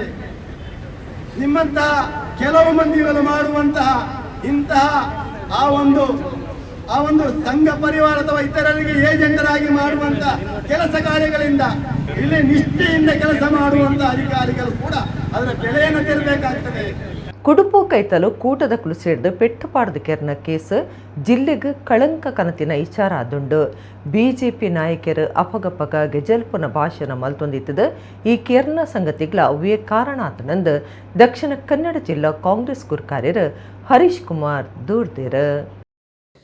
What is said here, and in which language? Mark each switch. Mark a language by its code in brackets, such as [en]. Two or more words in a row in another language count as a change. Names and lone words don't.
[kn] ನಿಮ್ಮಂತಹ ಕೆಲವು ಮಂದಿಗಳು ಮಾಡುವಂತಹ ಇಂತಹ ಆ ಒಂದು ಸಂಘ ಪರಿವಾರ ಅಥವಾ ಇತರರಿಗೆ ಏಜೆಂಟರಾಗಿ ಮಾಡುವಂತ ಕೆಲಸ ಕಾರ್ಯಗಳಿಂದ ಇಲ್ಲಿ ನಿಷ್ಠೆಯಿಂದ ಕೆಲಸ ಮಾಡುವಂತ ಅಧಿಕಾರಿಗಳು ಕೂಡ ಅದರ ಬೆಲೆಯನ್ನು ತೆರಬೇಕಾಗ್ತದೆ. [tcy] ಕುಡುಪು ಕೈತಲು ಕೂಟದ ಕುಲುಸೇಡ್ದು ಪೆಟ್ಟುಪಾಡ್ದು ಕೆರ್ನ ಕೇಸ್ ಜಿಲ್ಲೆಗೆ ಕಳಂಕ ಕನತಿನ ವಿಚಾರ ಆದುಂಡು. BJP ನಾಯಕರು ಅಪಗಪಗ ಗೆಜಲ್ಪುನ ಭಾಷಣ ಮಲ್ತೊಂದಿತ್ತದ ಈ ಕೆರ್ನ ಸಂಗತಿಗಳ ಅವೇ ಕಾರಣ ಆತನಂದು ದಕ್ಷಿಣ ಕನ್ನಡ ಜಿಲ್ಲಾ ಕಾಂಗ್ರೆಸ್ ಗುರ್ಕಾರ್ಯರು ಹರೀಶ್ ಕುಮಾರ್ ದೂರ್ದೇರ.